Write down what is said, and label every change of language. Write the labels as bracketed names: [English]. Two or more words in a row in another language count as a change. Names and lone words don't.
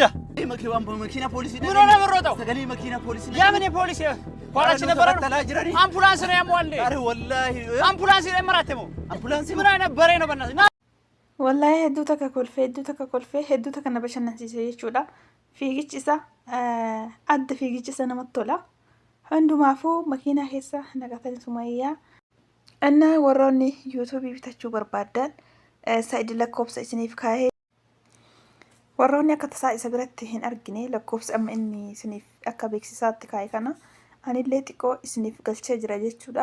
[Amharic] መኪና ፖሊስ ምን ሆነ የምሮጠው? ሰገሌ መኪና ፖሊስ የምን ፖሊስ ኋላችን ነበረ? አምቡላንስ ነው ያሟል። አረ ወላሂ አምቡላንስ ነው የመራተመው። አምቡላንስ ምን አይነት በሬ ነው በእናትህ? [Oromo] ወላሂ hedduu takka kolfee hedduu takka na bashannansiise jechuudha. Fiigichi isaa adda fiigichi isa namatti tola. Hundumaafuu makiinaa keessa naqatan Sumayyaa. Innaa warroonni yuutuubii bitachuu barbaadan Said lakkoofsa isiniif kaa'ee warroonni akka tasaa isa biratti hin argine lakkoofsa amma inni isiniif akka beeksisaatti kaa'e kana anillee xiqqoo isiniif galchee jira jechuudha.